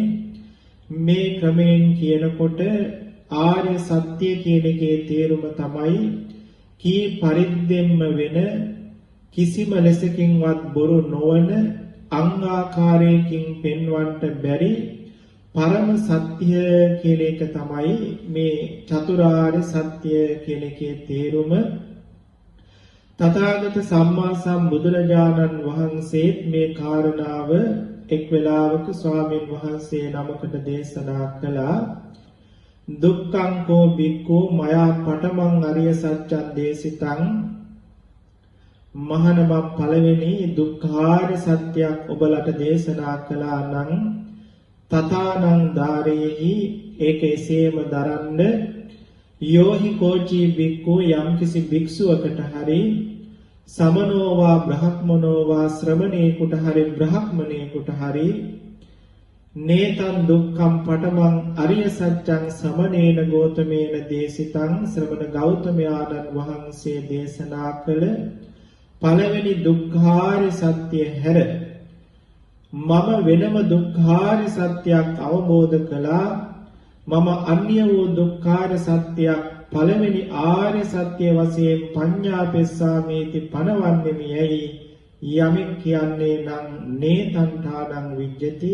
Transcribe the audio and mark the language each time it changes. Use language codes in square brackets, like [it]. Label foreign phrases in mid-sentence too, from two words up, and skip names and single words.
[si] මේ ක්‍රමයෙන් කියනකොට ආර්ය සත්‍ය කියන එකේ තේරුම තමයි කී පරිද්දෙන්ම වෙන කිසිම ලෙසකින්වත් බොරු නොවන අංගාකාරයකින් පෙන්වන්නට බැරි පරම සත්‍ය කියන එක තමයි මේ චතුරාර්ය සත්‍ය කියන එකේ තේරුම. තථාගත සම්මා සම්බුදුරජාණන් වහන්සේ මේ කාරණාව එක් වෙලාවක ස්වාමීන් වහන්සේ නමකට දේශනා කළා. [pi] දුක්ඛං කෝ බික්ඛු මයා පඨමං අරිය සත්‍යං දේශිතං. [si] මහණම පළවෙනි දුක්ඛාර සත්‍යයක් ඔබලට දේශනා කළා නම් [pi] තථානං ධාරේහි [si] ඒක එසේම දරන්න. [pi] යෝහි කෝචි බික්ඛු [si] යම්කිසි භික්ෂුවකට හරි [pi] සමනෝවා බ්‍රහ්මනෝවා [si] ශ්‍රමණේකුට හරි බ්‍රහ්මණේකුට හරි [pi] නේතං දුක්ඛං පඨමං අරිය සත්‍යං සමනේන ගෝතමේන දේශිතං [si] ශ්‍රමණ ගෞතමයාණන් වහන්සේ දේශනා කළ පළවෙනි දුක්ඛාරිය සත්‍ය හැර මම වෙනම දුක්ඛාරිය සත්‍යයක් අවබෝධ කළා. මම අන්‍ය වූ දුක්ඛාරිය සත්‍යයක් පළවෙනි ආර්ය සත්‍ය වශයෙන් පඤ්ඤාපෙස්සාමේති පනවන්නේමියයි යමෙක් කියන්නේ නම් [pi] නේතංඨානං විජ්ජති.